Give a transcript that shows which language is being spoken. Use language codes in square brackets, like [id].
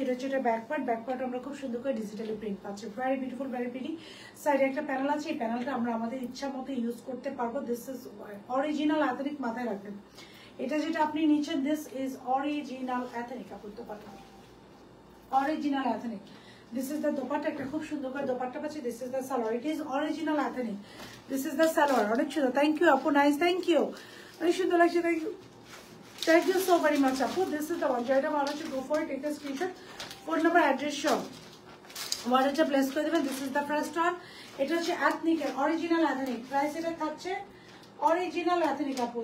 [bn] এটা হচ্ছে এটা ব্যাক পার্ট, ব্যাক পার্ট আমরা খুব সুন্দর করে ডিজিটালি প্রিন্ট পাচ্ছি। [en] Very beautiful, very pretty. [bn] সাইডে একটা প্যানেল আছে, এই প্যানেলটা আমরা আমাদের ইচ্ছা মতো ইউজ করতে পারবো। [en] this is original ethnic, [bn] মাথায় রাখবেন। এটা যেটা আপনি নিচ্ছেন, [en] This is original ethnic আপু। [bn] Dupatta original ethnic. [en] This is the [bn] dupatta, একটা খুব সুন্দর করে দোপাট্টা পাচ্ছি। [en] This is the salwar, it is original ethnic. This is the salwar, অনেক সুন্দর। Thank you আপু, nice, thank you, [bn] অনেক সুন্দর লাগছে। [en] Thank you so very much আপু। This is the one. [bn] যেটা ভালো হচ্ছে [en] Go for it, take a screenshot, phone number, address সব ওয়ার্ডটা place করে দেবেন। This is the first one. [bn] এটা হচ্ছে এথনিকের অরিজিনাল এথনিক। প্রাইস এটা থাকছে অরিজিনাল এথনিক আপু।